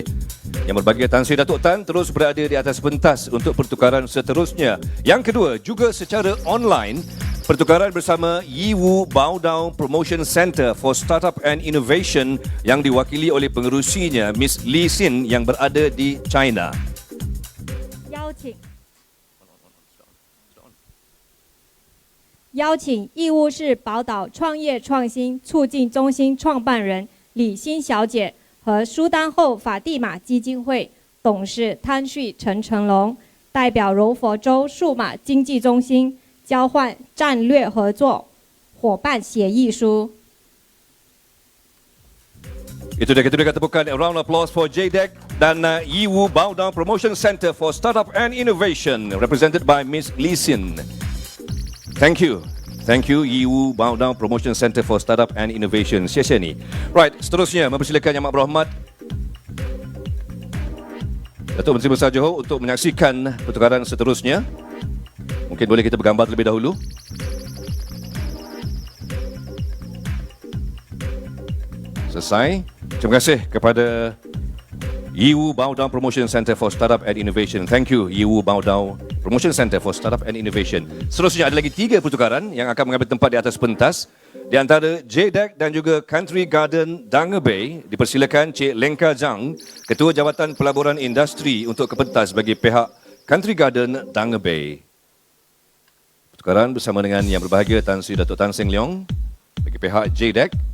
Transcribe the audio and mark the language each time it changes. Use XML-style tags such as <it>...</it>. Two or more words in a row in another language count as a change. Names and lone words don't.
<ms>Yang Berbahagia Tan Sri Datuk Tan terus berada di atas pentas untuk pertukaran seterusnya. Yang kedua juga secara online, pertukaran bersama Yiwu Baodao Promotion Center for Startup and Innovation yang diwakili oleh pengerusinya Miss Li Xin yang berada di China.</ms> <zh>邀请义乌市宝岛创业创新促进中心创办人李欣小姐和苏丹后法蒂玛基金会董事汤旭陈成龙代表柔佛州数码经济中心交换战略合作伙伴协议书。</zh> <ms>Itu dia, kita berikan tepukan,</ms> <en>a round of applause for JDEC dan Yiwu Baodao Promotion Center for Startup and Innovation, represented by Miss Lee Sin. Thank you. Thank you, Yiwu Baodao Promotion Center for Startup and Innovation.</en> <ms>Sia-sia ni. Right, seterusnya mempersilakan Yang Amat Berhormat Datuk Menteri Besar Johor untuk menyaksikan pertukaran seterusnya. Mungkin boleh kita bergambar terlebih dahulu. Selesai. Terima kasih kepada Yiwu Baodao Promotion Center for Startup and Innovation.</ms> <en>Thank you, Yiwu Baodao Promotion Center for Startup and Innovation.</en> <ms>Seterusnya ada lagi 3 pertukaran yang akan mengambil tempat di atas pentas. Di antara JDEC dan juga Country Garden Danga Bay, dipersilakan Cik Lengka Zhang, Ketua Jabatan Pelaburan Industri untuk ke pentas bagi pihak Country Garden Danga Bay. Pertukaran bersama dengan Yang Berbahagia Tan Sri Datuk Tan Seng Leong bagi pihak JDEC.</ms>